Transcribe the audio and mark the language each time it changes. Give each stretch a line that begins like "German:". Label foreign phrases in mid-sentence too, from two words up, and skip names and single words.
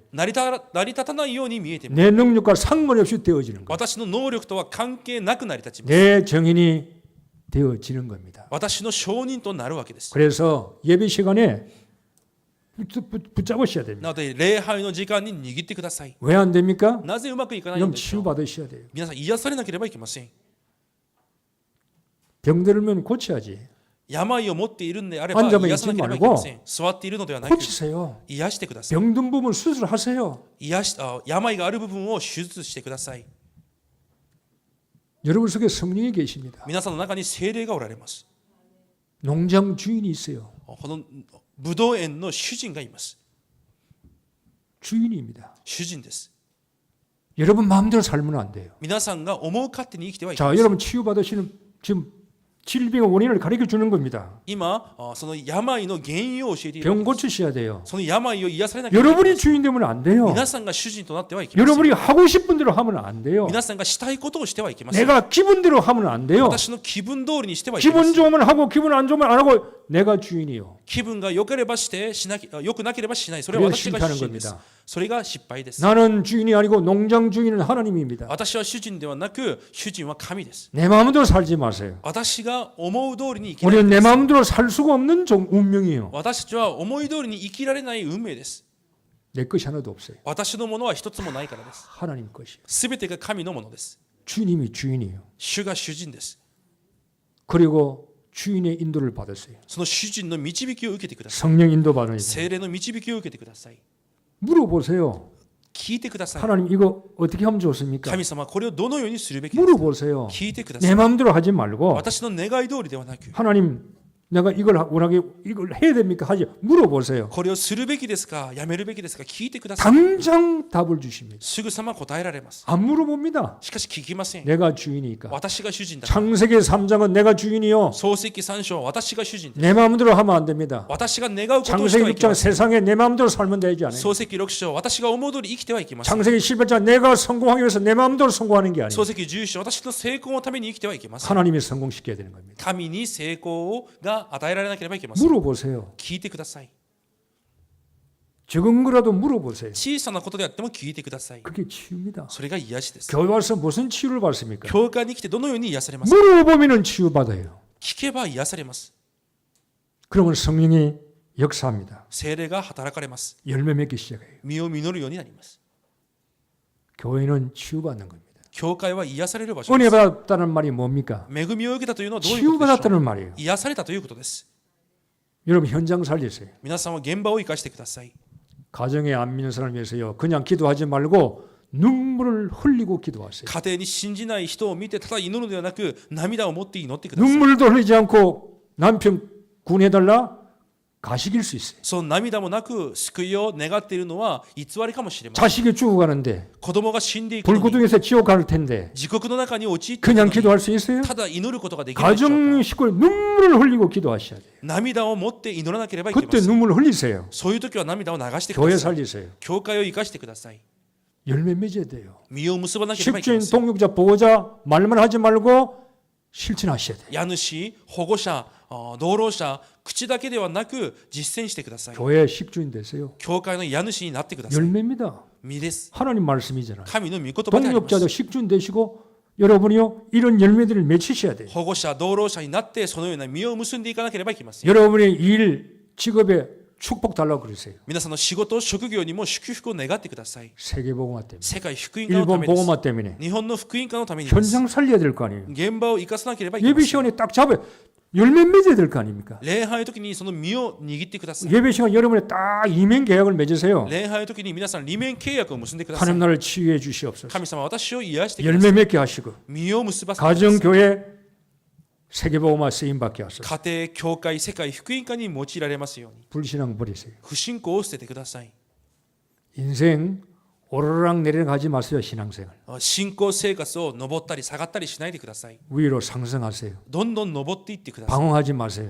Japanese: 成り立たないように見えても
Korean: 내 능력과 상관없이 되어지는 거예요.
Japanese: 私の能力とは関係なく成り立ちます。
Korean: 내 정인이 되어지는 겁니다.
Japanese: 私の証人となるわけです。
Korean: 그래서 예배 시간에 붙잡으셔야 됩니다.
Japanese: なので礼拝の時間に握ってください。
Korean: 왜 안 됩니까?
Japanese: なぜうまくいかない
Korean: 그럼
Japanese: のでしょう。
Korean: 치유받으셔야 돼요.
Japanese: 皆さん癒されなければいけません。
Korean: 병들면 고쳐야지.
Japanese: 病を持っているんであれば
Korean: 앉아만
Japanese: 癒さなければいけません。座っているのではなく
Korean: 고치세요.
Japanese: 癒してください。
Korean: 병든 부분 수술하세요.
Japanese: 病がある部分を手術してください。
Korean: 여러분 속에 성령이 계십니다.
Japanese: 皆さんの中に聖霊がおられます。
Korean: 농장 주인이 있어요.
Japanese: このブドウ園の主人がいます。
Korean: 주인입니다.
Japanese: 主人です。
Korean: 여러분 마음대로 살면 안 돼요.
Japanese: 皆さんが思う勝手に生きてはいけ
Korean: 자,
Japanese: ません。
Korean: 여러분 치유받으시는 지금 질병의 원인을 가르쳐 주는 겁니다.
Japanese: 今その病の原因を教えている。
Korean: 병 고치셔야 돼요.
Japanese: その病を癒されなければいけません。
Korean: 여러분이 주인 되면 안 돼요.
Japanese: 皆さんが主人となってはいけません。
Korean: 여러분이 하고 싶은 대로 하면 안 돼요.
Japanese: 皆さんがしたいことをしてはいけません。
Korean: 내가 기분대로 하면 안 돼요.
Japanese: 私の気分通りにしてはいけま
Korean: 기분
Japanese: せん。
Korean: 좋으면 하고 기분 안 좋으면 안 하고 내가 주인이요.
Japanese: 気分が良ければして良くなければしない。それは
Korean: 그래야
Japanese: 私が
Korean: 실패하는
Japanese: 主人です
Korean: 겁니다. 。
Japanese: それが失敗です。
Korean: 나는 주인이 아니고 농장 주인은 하나님입니다.
Japanese: 私は主人ではなく主人は神です。
Korean: 내 마음대로 살지 마세요.
Japanese: 私が思う通りに生きない。
Korean: 우리는 내 마음대로 살 수가 없는 운명이에요.
Japanese: 私たちは思い通りに生きられない運命です。
Korean: 내 것이 하나도 없어요.
Japanese: 私のものは一つもないからです。
Korean: 하나님 것이에요.
Japanese: すべてが神のものです。
Korean: 주님이 주인이에요.
Japanese: 主が主人です。
Korean: 그리고 주인의 인도를 받으세요.
Japanese: その主人の導きを受けてください。
Korean: 성령 인도 받으세요.
Japanese: 聖霊の導きを受けてください。
Korean: 물어보세요.
Japanese: 聞いてください。
Korean: 하나님 이거 어떻게 하면 좋습니까?
Japanese: 神様これをどのようにするべきですか。
Korean: 물어보세요.
Japanese: 聞いてくださ
Korean: 내
Japanese: い。
Korean: 마음대로 하지 말고
Japanese: 私の願い通りではなく
Korean: 하나님 내가 이걸 원하게 이걸 해야 됩니까? 하지 물어보세요.
Japanese: これをするべきですかやめるべきですか聞いてください。
Korean: 당장 답을 주십니다.
Japanese: すぐさま答えられます。
Korean: 안 물어봅니다.
Japanese: しかし聞きません。
Korean: 내가 주인이니까.
Japanese: 私が主人だから。
Korean: 창세기 3장은 내가 주인이요.
Japanese: 創世記3章私が主人です。
Korean: 내 마음대로 하면 안 됩니다.
Japanese: 私が願うことをして
Korean: 창세기
Japanese: はいけま
Korean: 6장
Japanese: せん。
Korean: 세상에 내 마음대로 살면 되지 않아요.
Japanese: 創世記6章私が思う通り生きてはいけません。
Korean: 창세기 11장 내가 성공하기 위해서 내 마음대로 성공하는 게 아니에요.
Japanese: 創世記11章私の成功のために生きてはいけません。
Korean: 하나님이 성공시켜야 되는 겁니다.
Japanese: 神に成功が与えられなければいけません。
Korean: 물어보세요.
Japanese: 聞いてください。
Korean: 적은 거라도 물어보세요.
Japanese: 小さなことであっても聞いてください。
Korean: 그게 치유입니다.
Japanese: それが癒しです。
Korean: 교회 와서 무슨 치유를 받습니까?
Japanese: 教会に来てどのように癒されますか。
Korean: 물어보면 치유받아요.
Japanese: 聞けば癒されます。
Korean: 그러면 성령이 역사합니다.
Japanese: 聖霊が働かれます。
Korean: 열매 맺기 시작해요.
Japanese: 実を実るようになります。
Korean: 교회는 치유받는 겁니다.
Japanese: 教会は癒される場所で
Korean: 은혜
Japanese: す。
Korean: 받았다는 말이 뭡니까?
Japanese: 恵みを受けたというのはどういうことでしょう。
Korean: 치유받았다는 말이에요.
Japanese: 癒されたということです。
Korean: 여러분 현장 살리세요.
Japanese: 皆さんは現場を生かしてください。
Korean: 가정에 안 믿는 사람 위해서요. 그냥 기도하지 말고 눈물을 흘리고 기도하세요.
Japanese: 家庭に信じない人を見てただ祈るのではなく涙を持って祈ってください。
Korean: 눈물도 흘리지 않고 남편 구원해달라? 가식일 수 있어요.
Japanese: その涙もなく救いを願っているのは偽りかもしれません。
Korean: 자식이 죽어가는데
Japanese: 子供が死んでいくのに
Korean: 불구덩이에서 지옥 갈 텐데
Japanese: 地獄の中に陥っている
Korean: 그냥
Japanese: のに
Korean: 기도할 수 있어요?
Japanese: ただ祈ることができないでしょう
Korean: 가정
Japanese: か。
Korean: 식구에 눈물을 흘리고 기도하셔야 돼요.
Japanese: 涙を持って祈らなければいけま
Korean: 그때
Japanese: せん。
Korean: 눈물을 흘리세요.
Japanese: そういう時は涙を流してく
Korean: 교회
Japanese: ださい。
Korean: 살리세요.
Japanese: 教会を生かしてください。
Korean: 열매 맺어야 돼요.
Japanese: 実を結ばなければいけま
Korean: 식주인,
Japanese: せん。
Korean: 동역자, 보호자 말만 하지 말고 실천하셔야 돼요.
Japanese: 家主、保護者、道路者、口だけではなく実践してください。
Korean: 교회 식주인 되세요.
Japanese: 教会の家主になってください。
Korean: 열매입니다.
Japanese: 実です。
Korean: 하나님 말씀이잖아요.
Japanese: 神の御言葉であります。
Korean: 동역자도 식주인 되시고 여러분이요 이런 열매들을 맺히셔야 돼요.
Japanese: 保護者、道路者になってそのような実を結んでいかなければいけません。
Korean: 여러분의 일, 직업에 축복 달라고 그러세요.
Japanese: 皆さんの仕事、職業にも祝福を願ってください。
Korean: 세계복음화 때문에,
Japanese: 世界福音化のた
Korean: 일본
Japanese: めです。
Korean: 복음화 때문에
Japanese: 日本の福音化のためにです。
Korean: 현장 살려야 될 거 아니에요.
Japanese: 現場を生かさなければいけま
Korean: 예배
Japanese: せん。
Korean: 시간에 딱 잡아요. 열매 맺어야 될 거 아닙니까?
Japanese: 礼拝の時にその実を握ってください。
Korean: 예배 시간 여러분이 딱 이면 계약을 맺으세요.
Japanese: 礼拝の時に皆さん利面契約を結んでください。
Korean: 하나님 나를 치유해 주시옵소서.
Japanese: 神様私を癒してくださ
Korean: 열매
Japanese: い。
Korean: 맺게 하시고
Japanese: 実を結ばせてください。
Korean: 가정 교회 세계복음화 쓰임 받게 하소서.
Japanese: 家庭、教会、世界福音化に用いられますように。
Korean: 불신앙 버리세요.
Japanese: 不信仰を捨ててください。
Korean: 인생 오르락 내리락 하지 마세요. 신앙생활.
Japanese: 信仰生活を上ったり下がったりしないでください。
Korean: 위로 상승하세요.
Japanese: どんどん上っていってください。
Korean: 방황하지 마세요.